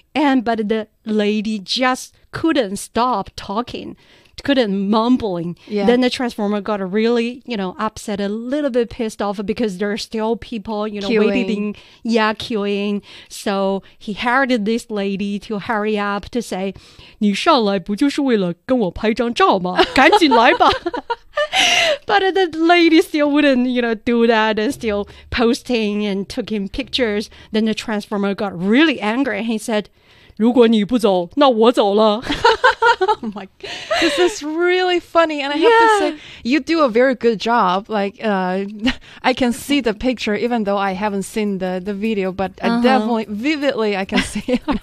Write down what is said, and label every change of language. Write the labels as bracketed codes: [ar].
[en] But the lady just couldn't stop talking. Mumbling. Yeah. Then the Transformer got really, upset, a little bit pissed off because there are still people, queuing. Waiting. Yeah, queuing. So he hired this lady to hurry up to say, [zh] 你上来不就是为了跟我拍张照吗? 赶紧来吧! [en] But the lady still wouldn't, do that and still posting and taking pictures. Then the Transformer got really angry and he said, [zh] 如果你不走,那我走了! [en] Oh my God. This is really funny. And I have to say, you do a very good job. I can see the picture, even though I haven't seen the video, but I definitely, vividly, I can see it.